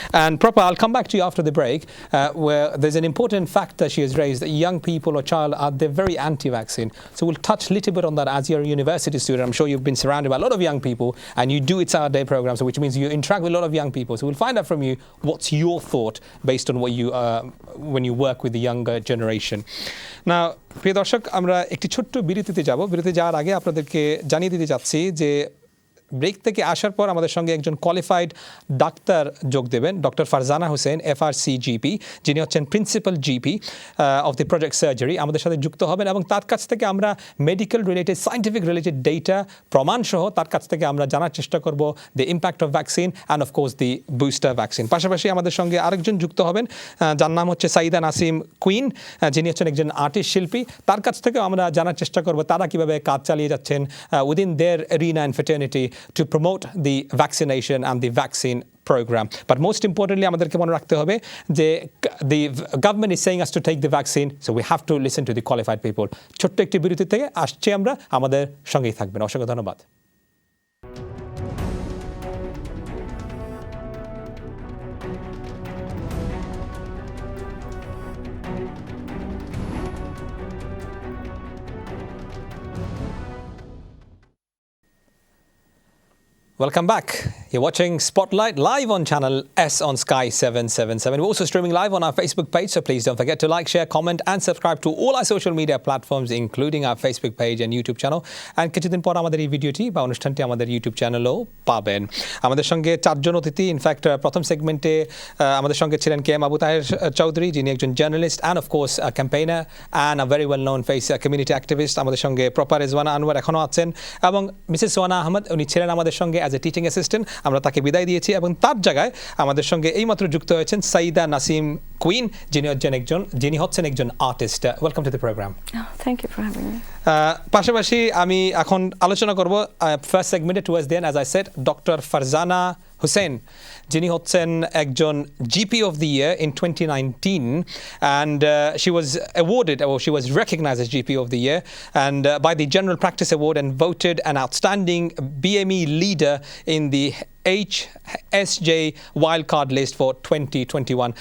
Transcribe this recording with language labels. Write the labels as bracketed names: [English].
[English] And Proper, I'll come back to you after the break, where there's an important fact that she has raised, that young people or child they're very anti-vaccine. So we'll touch a little bit on that as you're a university student. I'm sure you've been surrounded by a lot of young people, and you do It's Our Day program, so which means you interact with a lot of young people. So we'll find out from you what's your thought based on what you when you work with the younger generation. Now, [Bangla] প্রিয় দর্শক, আমরা একটি ছোট্ট বিরতিতে যাব। বিরতি যাওয়ার আগে আপনাদেরকে জানিয়ে দিতে চাচ্ছি যে ব্রেক থেকে আসার পর আমাদের সঙ্গে একজন কোয়ালিফাইড ডাক্তার যোগ দেবেন, doctor Farzana Hossain, FRC GP, যিনি হচ্ছেন principal GP of the project surgery, আমাদের সাথে যুক্ত হবেন এবং তার কাছ থেকে আমরা medical related, scientific related data প্রমাণ সহ তার কাছ থেকে আমরা জানার চেষ্টা করব [English] The impact of vaccine and of course the booster vaccine. [Bangla] পাশাপাশি আমাদের সঙ্গে আরেকজন যুক্ত হবেন, যার নাম হচ্ছে সাইদা নাসিম কুইন, যিনি হচ্ছেন একজন আর্টিস্ট শিল্পী। তার কাছ থেকেও আমরা জানার চেষ্টা করব তারা কীভাবে কাজ চালিয়ে যাচ্ছেন [English] Within their arena and fraternity to promote the vaccination and the vaccine program. But most importantly, [Bangla] আমাদেরকে মনে রাখতে হবে যে [English] the government is saying us to take the vaccine, so we have to listen to the qualified people. [Bangla] ছোট্ট একটি বিরতি থেকে আসছে, আমরা আমাদের সঙ্গেই থাকবেন। অসংখ্য ধন্যবাদ। [English] Welcome back. You're watching Spotlight live on channel S on Sky 777. We're also streaming live on our Facebook page, so please don't forget to like, share, comment and subscribe to all our social media platforms, including our Facebook page and YouTube channel. [Bangla] And কিছুদিন পর আমাদের এই ভিডিওটি বা অনুষ্ঠানটি আমাদের YouTube চ্যানেলেও পাবেন। আমাদের সঙ্গে চারজন অতিথি, ইনফ্যাক্ট প্রথম সেগমেন্টে আমাদের সঙ্গে ছিলেন KM আবু তাহের চৌধুরী, যিনি একজন journalist [English] And of course campaigner and a very well known face community activist. [Bangla] আমাদের সঙ্গে প্রপার রেজওয়ানা আনোয়ার এখনও আছেন এবং মিসেস সোয়ানা আহমেদ, উনি ছিলেন আমাদের সঙ্গে [English] As a teaching assistant. [Bangla] আমরা তাকে বিদায় দিয়েছি এবং তার জায়গায় আমাদের সঙ্গে এইমাত্র যুক্ত হয়েছেন সাইদা নাসিম কুইন, যিনি হচ্ছেন একজন artist. [English] Welcome to the program. Thank you for having me. [Bangla] পাশাপাশি আমি এখন আলোচনা করব [English] first সেগমেন্টে towards the end, as I said, doctor Farzana Hossain, [Bangla] যিনি হচ্ছেন একজন [English] GP of the Year in 2019, and she was awarded, or she was recognized as GP of the Year and by the General Practice Award, and voted an outstanding BME leader in the HSJ wildcard list for 2021.